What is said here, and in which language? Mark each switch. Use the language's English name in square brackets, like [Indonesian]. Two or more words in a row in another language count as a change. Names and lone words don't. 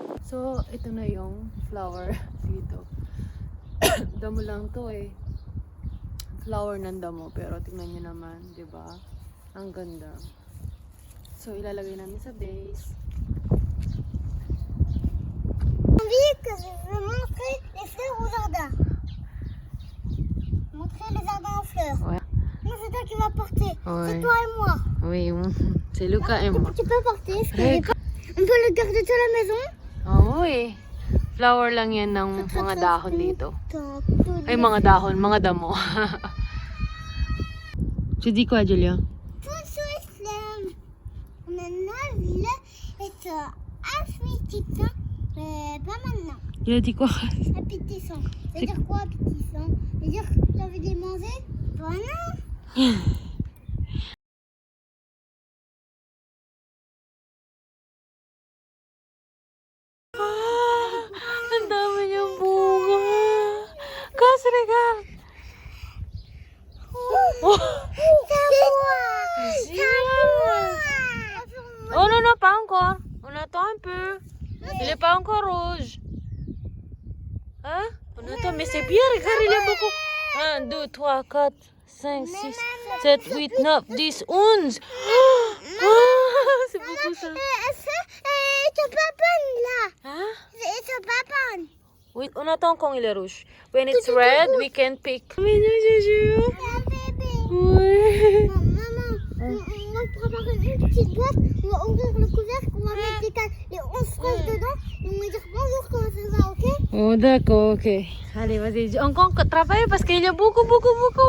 [Filipino] So, ito na yung flower dito. Damo lang to eh. Flower ng damo. Pero tingnan nyo naman, di ba? Ang ganda. So, ilalagay namin sa base. [French] Envie que je veux montrer les fleurs au jardin. Montrer le jardin aux fleurs. Ouais. Non, c'est toi qui vas porter. Ouais. C'est toi et moi. Oui, c'est Lucas et moi. Tu peux porter. On peut le garder à la maison. [Filipino] Oo eh. Flower lang yan ng mga dahon dito. Ay, mga dahon, mga damo. [French] Tu dis quoi, Julia? Tout sur les fleurs. Maintenant, là, c'est appétissant. Mais pas maintenant. Il a dit quoi? Appétissant. Ça veut dire quoi, appétissant? Ça veut dire que tu as envie de les manger? Bah non. [Filipino] Ang dami niyang bunga. [French] Kas, regarde. Oh. Oh non, non, pas encore. On attend un peu. Il est pas encore rouge. Hein? On attend, mais c'est bien, regarde, il est beaucoup. 1, 2, 3, 4, 5, 6, 7, 8, 9, 10, 11. C'est beaucoup ça. C'est papa là. Hein? C'est papa. Oui, on attend quand il est rouge. [English] When it's red, we can pick. [French] Mais non, Juju. Oui. Maman, on va préparer une petite boîte, on va ouvrir le couvercle, on va mettre les 11 fraises dedans, et on va dire bonjour, comment ça va, ok? Oh, d'accord, ok. Allez, vas-y. Encore travaille parce qu'il y a beaucoup, beaucoup, beaucoup.